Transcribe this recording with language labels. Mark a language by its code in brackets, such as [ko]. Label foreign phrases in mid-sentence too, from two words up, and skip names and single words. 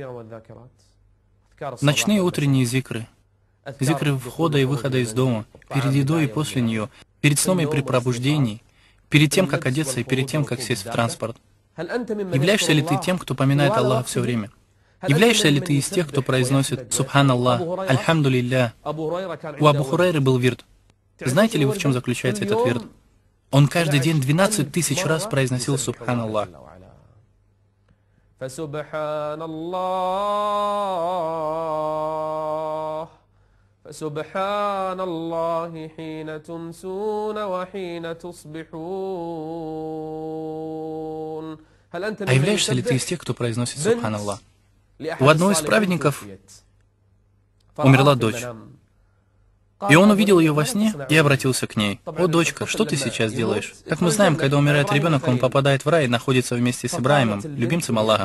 [ru] Ночные утренние зикры, зикры входа и выхода из дома, перед едой и после нее, перед сном и при пробуждении, перед тем, как одеться и перед тем, как сесть в транспорт. Являешься ли ты тем, кто поминает Аллаха все время? Являешься ли ты из тех, кто произносит «Субханаллах», «Альхамдулилля»? У Абу Хурайры был вирд. Знаете ли вы, в чем заключается этот вирд? Он каждый день 12 тысяч раз произносил «Субханаллах». [ar] فسبحان الله حين تمسون وحين تصبحون. [ru] А являешься ли ты из тех, кто произносит «Субханаллах»? У одного из праведников умерла дочь. И он увидел ее во сне и обратился к ней: «О, дочка, что ты сейчас делаешь?» Как мы знаем, когда умирает ребенок, он попадает в рай и находится вместе с Ибраимом, любимцем Аллаха.